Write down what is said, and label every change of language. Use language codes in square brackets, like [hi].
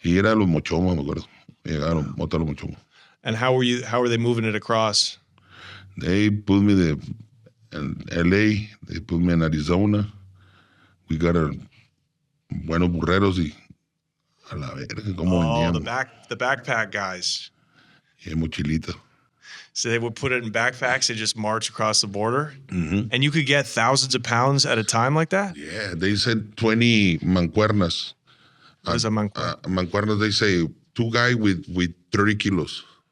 [es] Y era los mochomos, me acuerdo. Llegaron, mota los mochomos. [en] And how were they moving it across? They put me in LA, they put me in Arizona. We got [es] buenos burreros y a la verga, como vendíamos. [en] The backpack guys. Yeah, mochilita. So they would put it in backpacks and just march across the border? Mm-hmm. And you could get thousands of pounds at a time like that? Yeah, they said 20 mancuernas. What is a mancuerna? Mancuernas, they say 2 guys with 30 kilos.